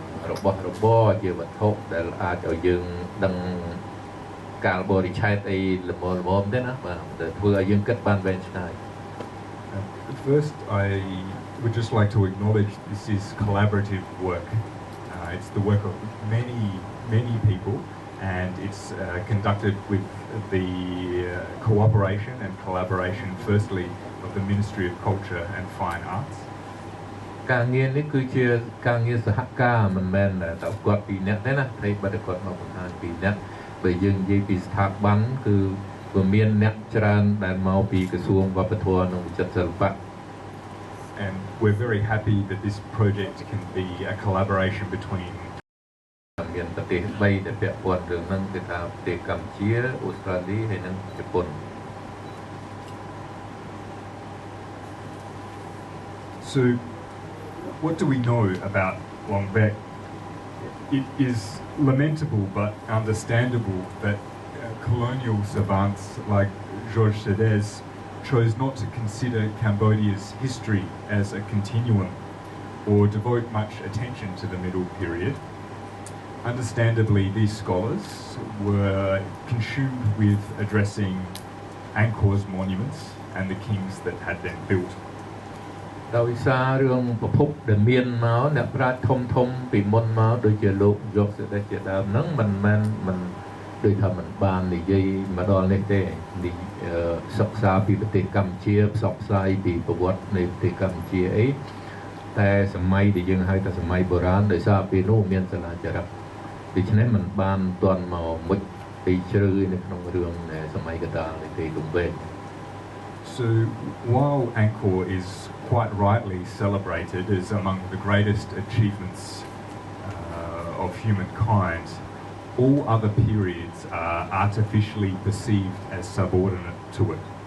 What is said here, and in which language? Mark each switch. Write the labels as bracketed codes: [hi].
[km] របស់របរជាវត្ថុដែលអាចឲ្យយើងដឹងកាលបរិច្ឆេទអីល្មមទេណាបាទដែលធ្វើឲ្យយើងគិតបានវែងឆ្ងាយ [en] First, I would just like to acknowledge this is collaborative work. It's the work of many people, and it's conducted with the cooperation and collaboration, firstly, of the Ministry of Culture and Fine Arts. [km] ការងារនេះគឺជាការងារសហការមិនមែនតែគាត់ពីរនាក់ទេណាតែបើគាត់មកបង្ហាញពីរនាក់បើយើងនិយាយពីស្ថាប័នគឺវាមានអ្នកច្រើនដែលមកពីក្រសួងវប្បធម៌និងវិចិត្រសិល្បៈ [en] And we're very happy that this project can be a collaboration between [km] មានប្រទេស3ដែលពាក់ព័ន្ធរឿងហ្នឹងគឺថាប្រទេសកម្ពុជាអូស្ត្រាលីហើយនិងជប៉ុន [en] So what do we know about Longback? It is lamentable but understandable that colonial savants like Georges Sedez chose not to consider Cambodia's history as a continuum or devote much attention to the middle period. Understandably, these scholars were consumed with addressing Angkor's monuments and the kings that had them built. [km] ដោយសាររឿងប្រភពដែលមានមកអ្នកប្រាជ្ញធំពីមុនមកដូចជាលោកយកសេដេចជាដើមហ្នឹងមិនមែនមិនដូចថាមិនបាននិយាយមកដល់នេះទេសិក្សាពីប្រទេសកម្ពុជាផ្សព្វផ្សាយពីប្រវត្តិនៃប្រទេសកម្ពុជាអីតែសម័យដែលយើងហៅថាសម័យបុរាណដោយសារពេលនោះមានសាលាចារឹកដូច្នេះមិនបានទាន់មកមុជពីជ្រៅនៅក្នុងរឿងសម័យកណ្ដាលនៃទីលំវែង [en] So while Angkor is quite rightly celebrated as among the greatest achievements of humankind, all other periods are artificially perceived as subordinate to it.